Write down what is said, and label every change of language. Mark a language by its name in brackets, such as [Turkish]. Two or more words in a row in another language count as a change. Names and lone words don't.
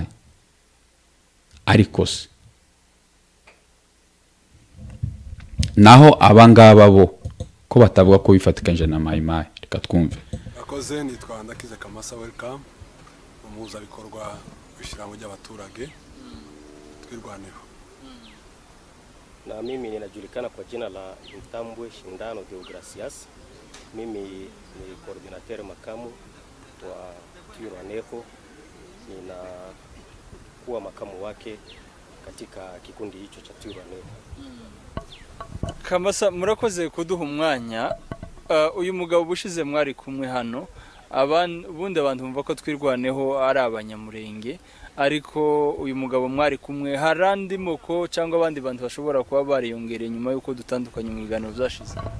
[Kinyarwanda] Ariko se naho abangaba bo ko batavuga ko bifatikanyije na Mayimayi, reka twumve. Akoze nitwa Ndakize Kamasa, welcome umuza bikorwa bishyiramo ry'abaturage twirwaneho. [Swahili] Na mimi ninajulikana kwa jina la Mtambwe Shindano Deogracias. Mimi ni coordinator makamu wa Twirwaneho, ninakuwa makamu wake katika kikundi hicho cha Twirwaneho. [Kinyarwanda] Kamasa, murakoze kuduha umwanya. Uyu mugabo bushize mwari kumwe hano, bundi abantu bumva ko Twirwaneho ari abanyamurenge, ariko uyu mugabo mwari kumwe harandi moko cyangwa abandi bantu bashobora kuba bariyongereye nyuma yuko dutandukanye mu biganiro byashize?